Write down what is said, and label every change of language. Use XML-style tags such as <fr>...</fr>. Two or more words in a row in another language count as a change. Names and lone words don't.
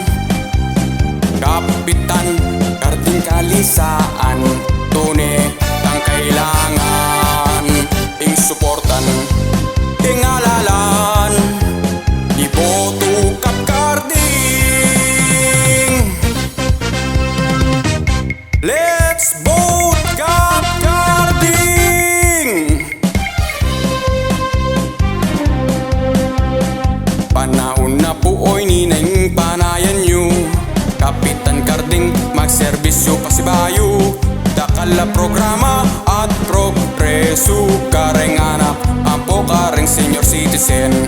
<pam>Kapitan Karding Kalisaan, tunay ang kailangan, ing suportan, ing ngalalan, iboto Kap Karding.</pam> <en>Let's vote Kap Karding!</en> <pam>Panahon na po oy ninang panayan nyo, Kapitan Karding magserbisyo pasibayo. Dakala programa at progreso, kareng anak, apo kareng</pam> <en>senior citizen.</en>